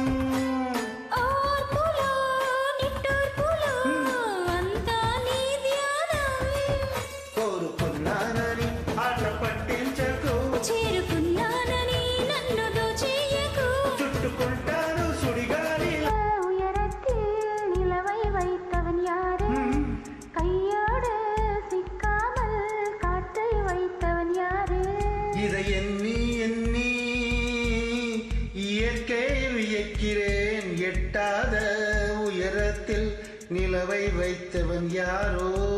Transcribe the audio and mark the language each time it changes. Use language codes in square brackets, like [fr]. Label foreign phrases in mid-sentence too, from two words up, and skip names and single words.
[te] ఓర్పులో నిట్టూర్పులో అంతా నీ ధ్యానం కోరుకున్నానని ఆట పట్టించకు చేరుకున్నానని నన్ను దోచేయకు చుట్టుకుంటాను సుడిగాలి [ta] உயரத்தில் நிலவை வைத்தவன் யாரு கையோடு சிக்காமல் காற்றை வைத்தவன் யாரு இதை எண்ணி எண்ணி இயற்கை வியக்கிறேன் எட்டாத உயரத்தில் நிலவை வைத்தவன் யாரோ